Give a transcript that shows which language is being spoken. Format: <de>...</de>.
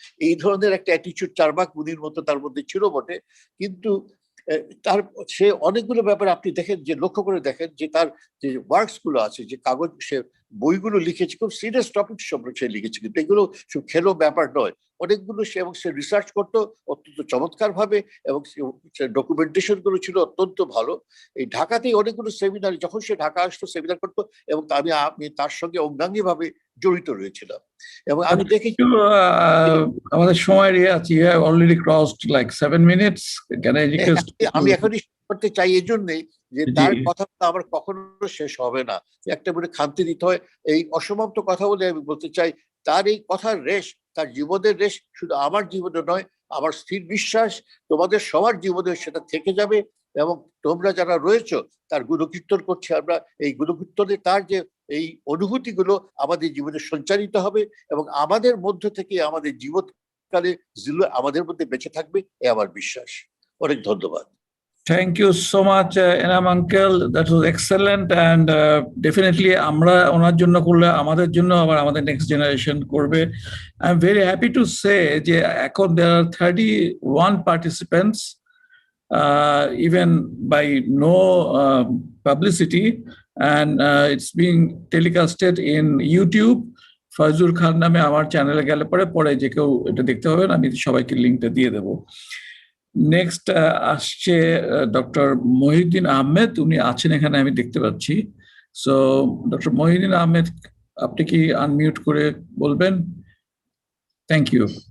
<bn>এই ধরনের একটা অ্যাটিচিউড চার্বাক মুনির মতো তার মধ্যে ছিল বটে। কিন্তু তার সে অনেকগুলো ব্যাপারে আপনি দেখেন, যে লক্ষ্য করে দেখেন যে তার যে ওয়ার্কস গুলো আছে, যে কাগজ সে বইগুলো লিখেছে, খুব সিরিয়াস টপিক সম্পর্কে সে লিখেছে, কিন্তু এগুলো সব খেলো ব্যাপার নয়। অনেকগুলো সে এবং সে রিসার্চ করতো অত্যন্ত চমৎকার ভাবে, এবং ডকুমেন্টেশন গুলো ছিল অত্যন্ত ভালো। এই ঢাকাতেই অনেকগুলো সেমিনার, যখন সে ঢাকা আসতো সেমিনার করতো, এবং আমি তার সঙ্গে অঙ্গাঙ্গি ভাবে জড়িত রয়েছিলাম। এবং আমি দেখেছি আমাদের সময় আছে,</bn> <en>you have already crossed like 7 minutes. Can I request</en> <bn>আমি এখনই করতে চাই এই জন্যই যে তার কথা আমার কখনো শেষ হবে না, একটা বলে খান্তি দিতে হয়। এই অসমাপ্ত কথা বলে আমি বলতে চাই, তার এই কথার রেশ, তার জীবনের রেশ শুধু আমার জীবনে নয়, আমার স্থির বিশ্বাস তোমাদের সবার জীবনে সেটা থেকে যাবে। এবং তোমরা যারা রয়েছো তার গুণকীর্তন করছে আমরা, এই গুণকীর্তনে তার যে এই অনুভূতিগুলো আমাদের জীবনে সঞ্চারিত হবে, এবং আমাদের মধ্য থেকে আমাদের জীবনকালে আমাদের মধ্যে বেঁচে থাকবে, এ আমার বিশ্বাস। অনেক ধন্যবাদ।</bn> <en>Thank you so much, Enam uncle. That was excellent, and definitely</en> <bn>আমরা ওনার জন্য করলে আমাদের জন্য আবার আমাদের</bn> <en>next generation</en> <bn>করবে।</bn> <en>I'm very happy to say যে এখন there are 31 participants, even by no publicity, and it's being telecasted in YouTube.</en> <bn>Faizul খান নামে আমার চ্যানেলে গেলে পরে যে কেউ এটা দেখতে পাবেন, আমি সবাইকে লিঙ্কটা দিয়ে দেবো। নেক্সট আসছে ডক্টর মহিউদ্দিন আহমেদ, উনি আছেন এখানে আমি দেখতে পাচ্ছি। সো ডক্টর মহিউদ্দিন আহমেদ, আপনি কি আনমিউট করে বলবেন? Thank you.</bn>